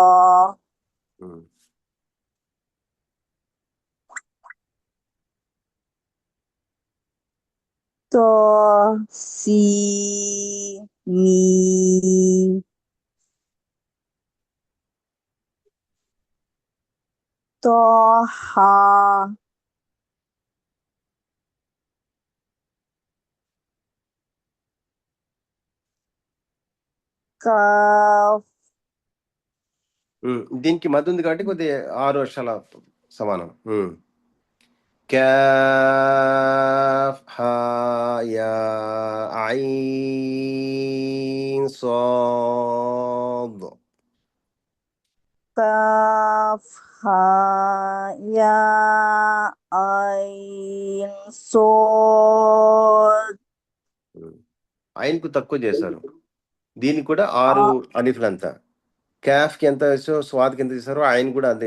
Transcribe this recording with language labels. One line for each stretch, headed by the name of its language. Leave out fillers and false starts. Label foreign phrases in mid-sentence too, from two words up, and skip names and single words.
Arabic: طا سين ميم طا ها. కాఫ్.
Telugu: దీనికి మధ్య ఉంది కాబట్టి కొద్దిగా 6 వర్షాల సమానం.
Arabic: كاف ها يا عين صاد. كاف ها يا عين صاد.
Telugu: ఐన్కు తక్కువ చేశారు, దీనికి కూడా 6 అలిఫ్లంతా. క్యాఫ్కి ఎంత వేసో స్వాద్కి ఎంత చేశారో ఆయన కూడా అంతే.